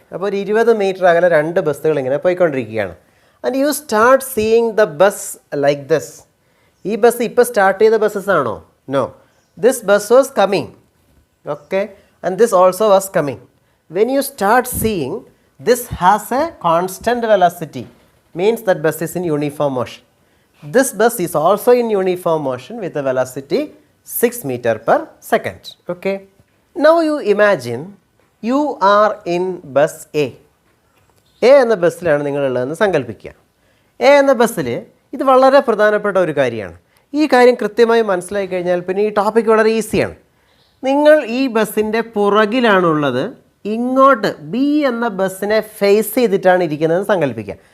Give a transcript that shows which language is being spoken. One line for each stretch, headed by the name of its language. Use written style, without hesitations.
Malayalam: അപ്പോൾ ഒരു 20 മീറ്റർ അകലെ രണ്ട് ബസ്സുകൾ ഇങ്ങനെ പോയിക്കൊണ്ടിരിക്കുകയാണ്.
English: And you start seeing the bus like this.
Malayalam: ഈ ബസ് ഇപ്പോൾ സ്റ്റാർട്ട് ചെയ്ത ബസ്സസ് ആണോ?
English: No, this bus was coming. Okay, and this also was coming. When you start seeing this has a constant velocity, means that bus is in uniform motion. This bus is also in uniform motion with a velocity 6 meter per second. Okay, now you imagine you are in bus A.
Malayalam: A എന്ന ബസ്സിലാണ് നിങ്ങളുള്ളതെന്ന് സങ്കല്പിക്കുക. A എന്ന ബസ്സിൽ ഇത് വളരെ പ്രധാനപ്പെട്ട ഒരു കാര്യമാണ്. ഈ കാര്യം കൃത്യമായി മനസ്സിലാക്കി കഴിഞ്ഞാൽ പിന്നെ ഈ ടോപ്പിക് വളരെ ഈസിയാണ്. നിങ്ങൾ ഈ ബസ്സിൻ്റെ പുറകിലാണുള്ളത്, ഇങ്ങോട്ട് ബി എന്ന ബസ്സിനെ ഫേസ് ചെയ്തിട്ടാണ് ഇരിക്കുന്നതെന്ന് സങ്കല്പിക്കുക.